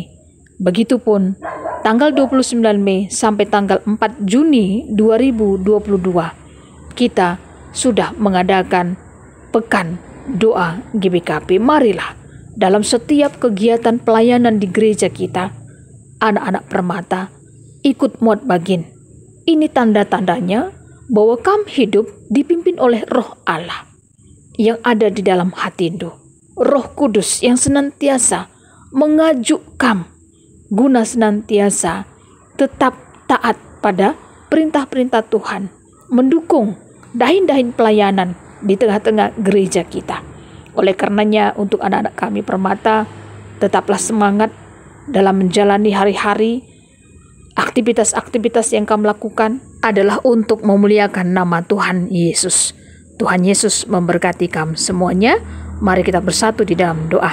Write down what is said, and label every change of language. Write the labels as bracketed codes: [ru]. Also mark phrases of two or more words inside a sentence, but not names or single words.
[id] Begitupun tanggal 29 Mei sampai tanggal 4 Juni 2022 kita sudah mengadakan pekan doa GBKP. Marilah dalam setiap kegiatan pelayanan di gereja kita, anak-anak permata ikut [btx] muat bagin. [id] Ini tanda-tandanya bahwa kamu hidup dipimpin oleh Roh Allah yang ada di dalam hatimu. Roh Kudus yang senantiasa mengajuk kamu guna senantiasa tetap taat pada perintah-perintah Tuhan, mendukung dahin-dahin pelayanan di tengah-tengah gereja kita. Oleh karenanya untuk anak-anak kami permata, tetaplah semangat dalam menjalani hari-hari. Aktivitas-aktivitas yang kamu lakukan adalah untuk memuliakan nama Tuhan Yesus. Tuhan Yesus memberkati kamu semuanya. Mari kita bersatu di dalam doa.